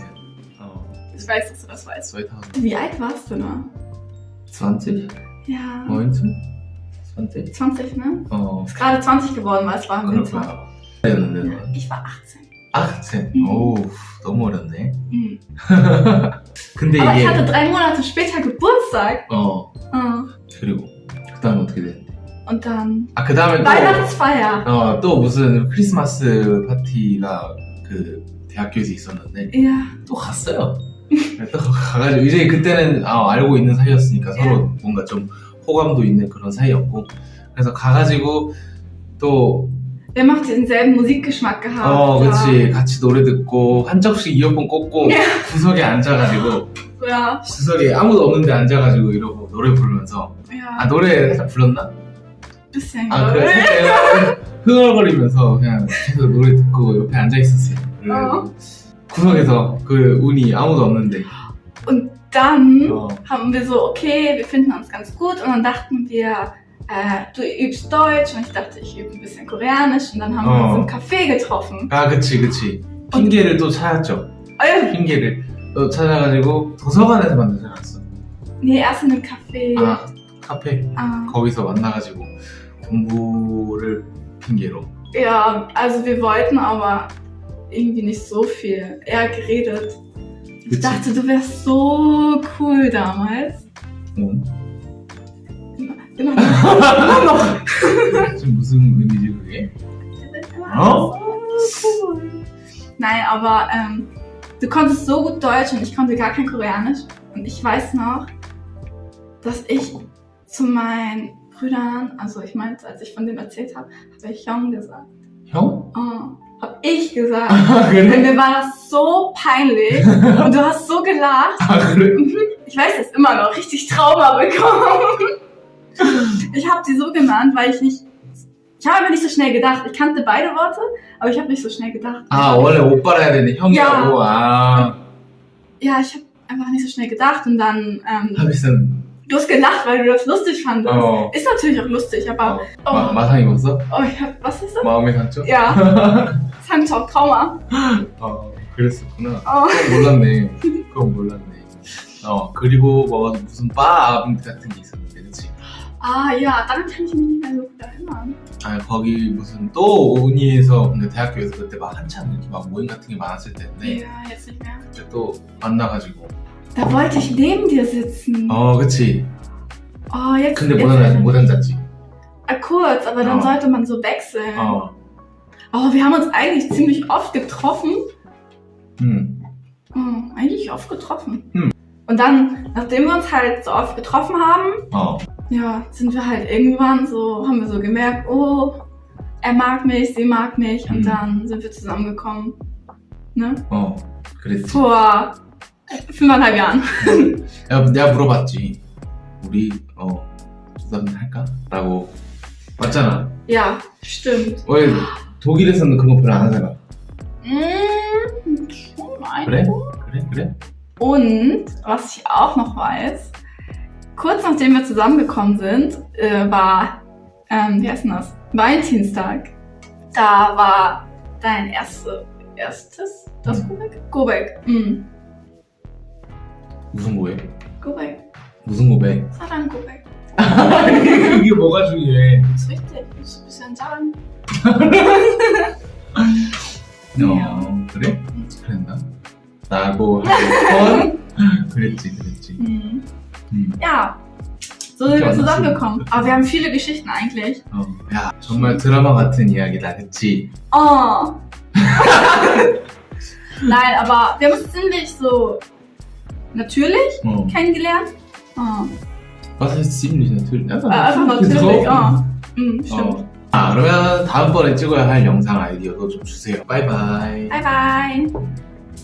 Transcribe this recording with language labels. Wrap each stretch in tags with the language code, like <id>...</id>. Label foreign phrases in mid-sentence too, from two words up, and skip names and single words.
<de>Ich weiß, dass du das weißt. 2000. Wie alt warst du da? 20? Ja. 19? 20? 20, ne? Ist gerade 20 geworden, weil es war im Winter. Ich war 18. 18?</de> <ko>너무 어렸네. 근데</ko> <de>Aber</de> <ko>이게</ko> <de>ich hatte 3 Monate später Geburtstag.</de> <ko>그리고 그 다음에 어떻게 됐는데?</ko> <de>Und dann</de> <ko>그 다음에</ko> <de>Weihnachtsfeier.</de> <ko>또 무슨 크리스마스 파티가 그 대학교에서 있었는데</ko> <de>Ja.</de> <ko>또 갔어요. 또 가가지고 이제 그때는 알고 있는 사이였으니까 서로 뭔가 좀 호감도 있는 그런 사이였고 그래서 가가지고 또</ko> <de>Wir haben auch denselben Musikgeschmack gehabt.</de> <ko>그치. 같이 노래 듣고 한쪽씩 이어폰 꽂고 구석에 앉아가지고</ko> <de>Ja.</de> <ko>구석에 아무도 없는데 앉아가지고 이러고 노래 부르면서</ko> <de>Ja.</de> <ko>노래 살짝 불렀나?</ko> <de>bisschen</de> <ko>아, 그래. 내가 흥얼거리면서 그냥 계속 노래 듣고 옆에 앉아 있었어요. 그래가지고 구석에서 그 운이 아무도 없는데.</ko> <de>Und dann</de> <ko>어.</ko> <de>haben wir so, okay, wir finden uns ganz gut. Und dann dachten wir, du übst Deutsch. Und ich dachte, ich übe ein bisschen Koreanisch. Und dann haben wir uns im Café getroffen.</de> <ko>아, 그치. 핑계를 또 찾았죠. 핑계를 또 찾아가지고 도서관에서 만나지 않았어.</ko> <de>Nee, erst in einem Café.</de> <ko>아, 카페. Ah. 거기서 만나가지고 공부를 핑계로.</ko> <de>Ja, also wir wollten aber irgendwie nicht so viel. Eher geredet. Ich dachte, du wärst so cool damals.</de> <ko>응?</ko> <de>Immer noch.</de> <ko>지금 무슨 의미지 그게?</ko> <de>Oh? So cool. Nein, aber du konntest so gut Deutsch und ich konnte gar kein Koreanisch. Und ich weiß noch, dass ich zu meinen Brüdern, also ich meinte, als ich von dem erzählt habe ich Hyung gesagt.</de> <ko>형?</ko> <de>Hab ich gesagt.</de> <ko>아,</ko> <de>Und</de> <ko>그래?</ko> <de>mir war das so peinlich und du hast so gelacht.</de> <ko>아, 그래?</ko> <de>Ich weiß das immer noch, richtig Trauma bekommen. Ich habe sie so genannt, weil ich habe einfach nicht so schnell gedacht. Ich kannte beide Worte, aber ich habe nicht so schnell gedacht.</de> <ko>아, 원래 오빠라 해야 되는데 형이라고? 아.</ko> <de>Ja, ich habe einfach nicht so schnell gedacht und dann hab ich dann. du hast gelacht, weil du das lustig fandest.</de> <ko>어.</ko> <de>Ist natürlich auch lustig, aber</de> <ko>마상 입었어?</ko> <de>was ist das?</de> <ko>마음의 상처?</ko> <de>Ja, Sancho, Trauma.</de> <ko>그랬었구나. 그건 몰랐네. 그리고 뭐 무슨 바 같은 게 있었는데, 그치?</ko> <de>Ah ja, daran kann ich mich nicht mehr so gut erinnern.</de> <ko>아, 거기 무슨 또 운이에서, 근데 대학교에서 그때 막 한참 이렇게 막 모임 같은 게 많았을 때인데,</ko> <de>Ja, jetzt nicht mehr.</de> <ko>그때 또 만나가지고.</ko> <de>Da wollte ich neben dir sitzen.</de> <ko>그치.</ko> <de>Oh, jetzt.</de> <ko>근데</ko> <de>jetzt</de> <ko>못 앉았지.</ko> <de>kurz, aber dann sollte man so wechseln. Oh, wir haben uns eigentlich ziemlich oft getroffen. Eigentlich oft getroffen. Und dann, nachdem wir uns halt so oft getroffen haben, ja, sind wir halt irgendwann so, haben wir so gemerkt, oh, er mag mich, sie mag mich. Und dann sind wir zusammengekommen. Ne?</de> <ko>그랬지.</ko> <de>Vor 5,5 Jahren.</de> <ko>내가 물어봤지. 우리 주담 할까? 라고. 맞잖아.</ko> <de>Ja, stimmt.</de> <ko>왜 독일에서는 그런 거 별로 안 하잖아.</ko> <de>Schon</de> <ko>그래?</ko> <de>Und, was ich auch noch weiß, kurz nachdem wir zusammengekommen sind, war, wie heißt denn das? Valentinstag. Da war dein erstes? Das 고백? 고백.</de> <ko>무슨 고백? 고백. 무슨 고백? 사랑 고백. 이게 뭐가 중요해?</ko> <de>Das ist wichtig. Das ist ein bisschen Sachen.</de> <ko>그래? 그랬나? 라고 하고 그랬지.</ko> <de>Ja, so sind wir zusammengekommen. Aber wir haben viele Geschichten eigentlich.</de> <ko>야, 정말 드라마 같은 이야기다, 그치? Nein, aber wir haben uns ziemlich so natürlich kennengelernt. Was heißt ziemlich natürlich? Einfach natürlich. Stimmt. 그러면 다음번에 찍어야 할 영상 아이디어도 좀 주세요. 바이바이.</ko> <en>Bye bye.</en>